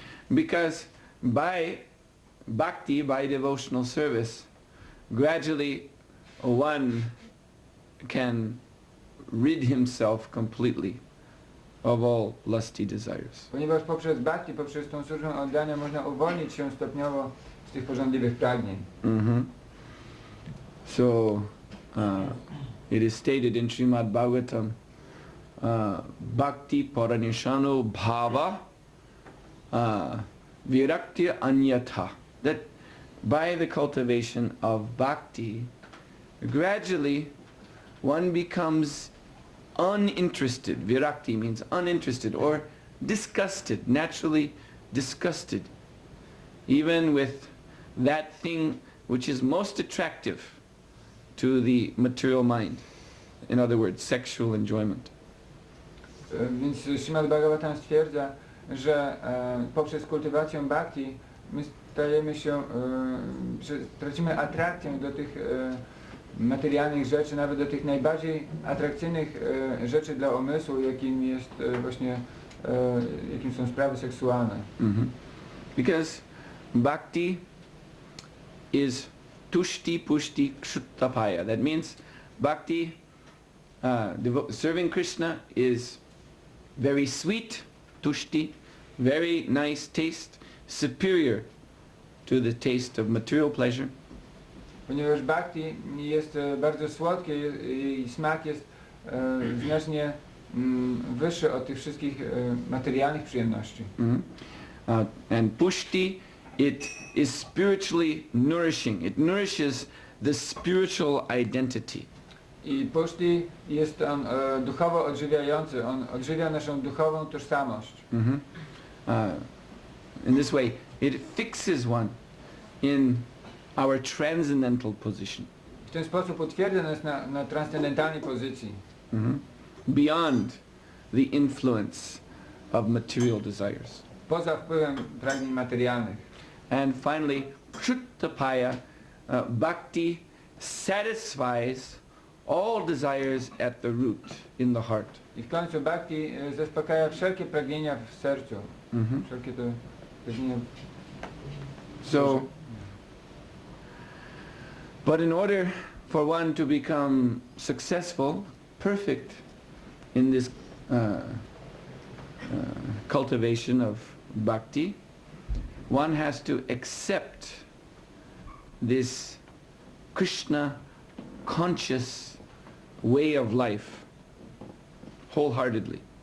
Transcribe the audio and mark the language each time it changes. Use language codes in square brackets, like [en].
[en] Because by bhakti, by devotional service, gradually one can rid himself completely of all lusty desires. [pl] Ponieważ poprzez bhakti, poprzez tą służbę oddania można uwolnić się stopniowo z tych pożądliwych pragnień. [en] So it is stated in Srimad Bhagavatam, [sa] bhakti paranishano bhava virakti anyatha, [en] that by the cultivation of bhakti, gradually one becomes uninterested. Virakti means uninterested or disgusted, naturally disgusted, even with that thing which is most attractive to the material mind. In other words, sexual enjoyment. [pl] Więc Śrimad Bhagavatam stwierdza, że poprzez kultywację bhakti my stajemy się, że tracimy atrakcję do tych materialnych rzeczy, nawet do tych najbardziej atrakcyjnych rzeczy dla umysłu, jakim jest właśnie jakim są sprawy seksualne. [en] Because bhakti is tushti pushti kshuttapaya. That means bhakti, serving Krishna, is very sweet, tushti, very nice taste, superior to the taste of material pleasure. [pl] Ponieważ bhakti jest bardzo słodkie i smak jest znacznie wyższy od tych wszystkich materialnych przyjemności. [en] And pushti, it is spiritually nourishing. It nourishes the spiritual identity. [pl] I pushti jest on duchowo odżywiający, on odżywia naszą duchową tożsamość. [en] In this way, it fixes one in our transcendental position. [pl] W ten sposób utwierdza nas na transcendentalnej pozycji. [en] Beyond the influence of material desires. [pl] Poza wpływem pragnień materialnych. [en] And finally, kshuttapaya, bhakti satisfies all desires at the root, in the heart. [pl] I w końcu bhakti zaspokaja wszelkie pragnienia w sercu. Wszelkie te pragnienia. [en] So, but in order for one to become successful, perfect in this cultivation of bhakti, one has to accept this Krishna conscious way of life wholeheartedly.